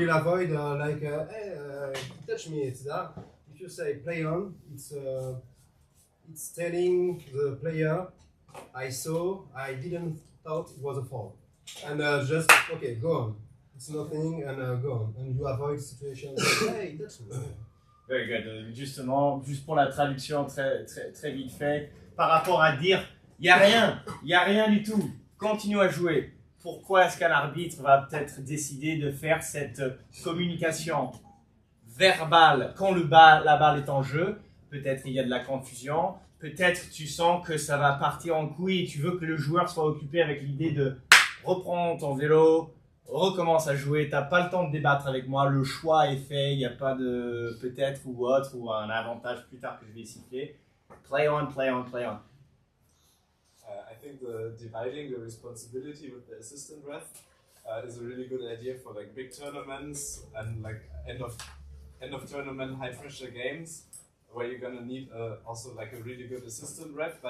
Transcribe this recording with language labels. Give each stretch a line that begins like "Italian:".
English: you will avoid hey, touch me, it's that. If you say play on, it's telling the player, I saw, I didn't thought it was a foul. And just, okay, go on. It's nothing, and go on. And you avoid situations like, hey, that's me. Very good.
French: Justement, juste pour la traduction très vite fait, par rapport à dire, il n'y a rien du tout, continue à jouer. Pourquoi est-ce qu'un arbitre va peut-être décider de faire cette communication verbale quand la balle est en jeu? Peut-être il y a de la confusion, peut-être tu sens que ça va partir en couille et tu veux que le joueur soit occupé avec l'idée de reprendre ton vélo, recommence à jouer, t'as pas le temps de débattre avec moi, le choix est fait, il n'y a pas de peut-être ou autre ou un avantage plus tard que je vais siffler.
English: Play on, play on, play on. I think the dividing the responsibility with the assistant ref is a really good idea for like big tournaments and like end of tournament high pressure games where you're gonna need also like a really good assistant ref.